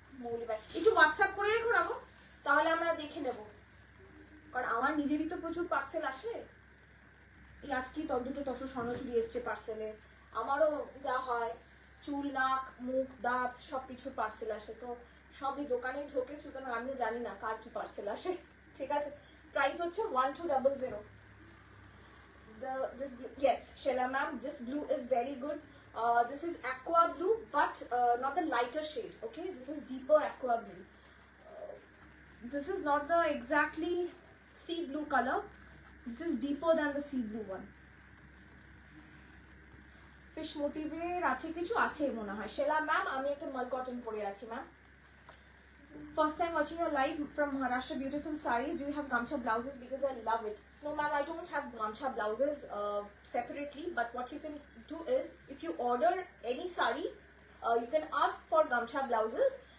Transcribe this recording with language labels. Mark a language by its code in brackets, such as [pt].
[bn] মৌলি ভাই একটু হোয়াটসঅ্যাপ করে রেখো রাখো, তাহলে আমরা দেখে নেব, কারণ আমার নিজেরই তো প্রচুর পার্সেল আসে। এই আজকেই দুটো তসর স্বর্ণচুরি এসছে পার্সেলে, আমারও যা হয় চুল, নাক, মুখ, দাঁত সবকিছু পার্সেল আসে, তো সবই দোকানে ঢোকে, সুতরাং আমিও জানি না কার কি পার্সেল আসে, ঠিক আছে। প্রাইস হচ্ছে 1200। [en] This blue, yes Sheila ma'am, this blue is very good. This is aqua blue, but not the lighter shade, okay, this is deeper aqua blue. This is not the exactly sea blue color, this is deeper than the sea blue one. [bn] Fish motive আছে কিছু আছে মনে হয়। Sheila ma'am, আমি একটা মাল cotton পরে আছি ma'am। [en] First time watching your live from Maharashtra, beautiful sarees. Do you have gamcha blouses? Because I love it. No ma'am, I don't have gamcha blouses separately, but what you can do is, if you order any saree, you can ask for gamcha blouses.